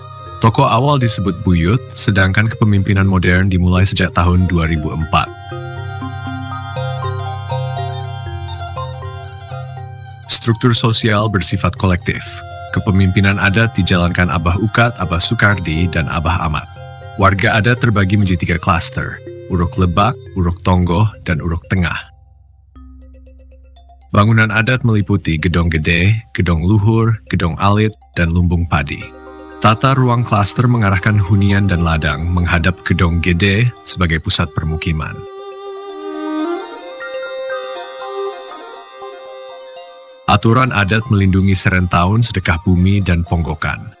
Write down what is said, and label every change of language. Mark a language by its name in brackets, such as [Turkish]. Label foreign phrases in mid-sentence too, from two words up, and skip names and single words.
[Indonesian] Tokoh awal disebut Buyut, sedangkan kepemimpinan modern dimulai sejak tahun 2004. Struktur sosial bersifat kolektif. Kepemimpinan adat dijalankan Abah Ukat, Abah Sukardi, dan Abah Amat. Warga adat terbagi menjadi 3 klaster, Uruk Lebak, Uruk Tonggoh, dan Uruk Tengah. Bangunan adat meliputi Gedong Gede, Gedong Luhur, Gedong Alit, dan Lumbung Padi. Tata ruang klaster mengarahkan hunian dan ladang menghadap Gedong Gede sebagai pusat permukiman. Aturan adat melindungi Serentahun, sedekah bumi, dan Ponggokan.